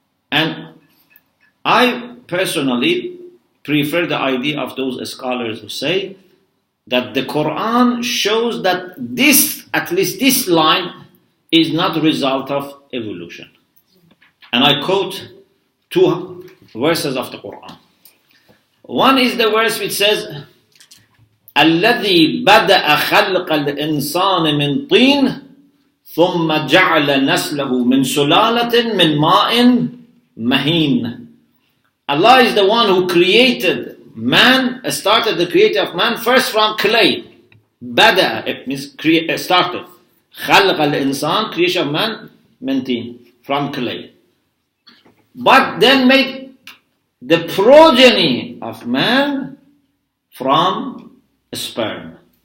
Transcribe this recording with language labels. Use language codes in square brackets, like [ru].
[en] And I personally prefer the idea of those scholars who say that the Quran shows that this, at least this line, is not a result of evolution. And I quote 2 verses of the Quran. One is the verse which says, [ar] الذي بدأ خلق الإنسان من طين ثم جعل نسله من سلالة من ماء مهين. [en] Allah is the one who created man, started the creation of man first from clay, Bada, it means started. [ar] خلق الإنسان, [en] creation of man, [ar] من طين, [en] from clay. But then made the progeny of man from sperm.